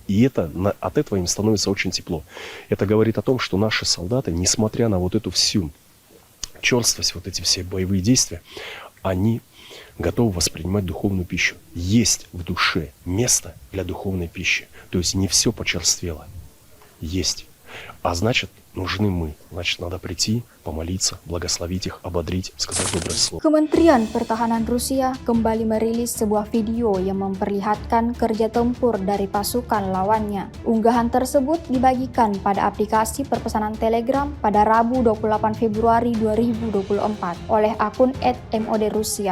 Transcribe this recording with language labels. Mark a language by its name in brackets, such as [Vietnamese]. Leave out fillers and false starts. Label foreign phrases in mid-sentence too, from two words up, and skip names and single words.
[Russian] И от этого им становится очень тепло. Это говорит о том, что наши солдаты, несмотря на вот эту всю черствость, вот эти все боевые действия, они готовы воспринимать духовную пищу. Есть в душе место для духовной пищи. То есть не все почерствело. Есть. А значит, нужны мы. Значит, надо прийти, помолиться, благословить их, ободрить, сказать доброе слово. [Indonesian] Kementerian Pertahanan Rusia kembali merilis sebuah video yang memperlihatkan kerja tempur dari pasukan lawannya. Unggahan tersebut dibagikan pada aplikasi perpesanan Telegram pada Rabu 28 Februari 2024 oleh akun @mod Rusia.